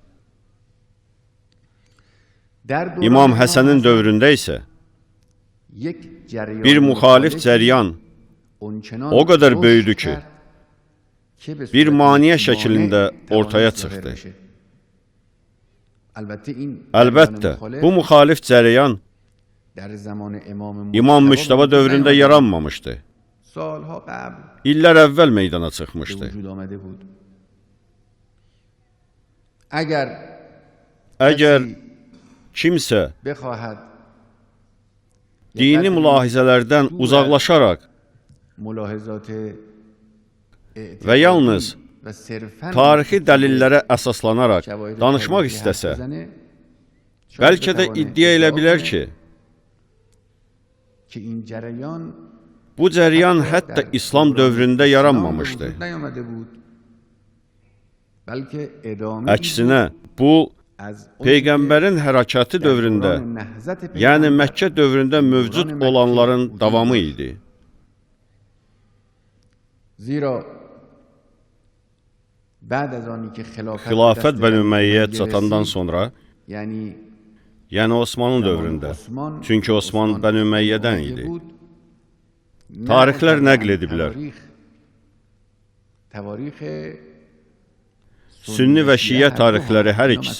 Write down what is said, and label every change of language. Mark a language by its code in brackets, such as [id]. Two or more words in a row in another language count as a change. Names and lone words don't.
[az] İmam Həsənin dövründə isə bir müxalif cəryan o qədər böyüdü ki, bir maniyə şəklində ortaya çıxdı. Əlbəttə, bu müxalif cəryan İmam Müctəba dövründə yaranmamışdı. [fa] سالها قبل [az] illər əvvəl meydana [fa] به [az] çıxmışdı. [fa] وجود آمده بود. اگر [az] Əgər [fa] کسی [az] kimsə [fa] بخواهد [az] dini mülahizələrdən uzaqlaşaraq [fa] ملاحظات [az] və yalnız [fa] و صرفاً [az] tarixi dəlillərə əsaslanaraq [fa] شواهد [az] danışmaq [fa] تاریخی [az] istəsə, [fa] حرف بزنه، شاید [az] bəlkə də [fa] بتوانه [az] iddia elə [fa] ادعا [az] bilər [fa] کنه [az] ki, [fa] که این جریان [az] bu cəryan [fa] حتی [az] hətta [fa] در [az] İslam [fa] دوران [az] dövründə [fa] اسلام [az] yaranmamışdı. [fa] به وجود نیامده بود، بلکه ادامه [az] Əksinə, bu Peyğəmbərin hərəkatı dövründə, yəni Məkkə dövründə mövcud olanların davamı idi. [fa] زیرا بعد از آنی که [az] Xilafət Bəni Ümeyyə çatandan sonra, [fa] یعنی [az] yəni Osmanlı dövründə, çünki Osman Bəni Ümeyyədən idi, tarixlər nəql ediblər. Sünni və Şiə tarixləri hər ikisi.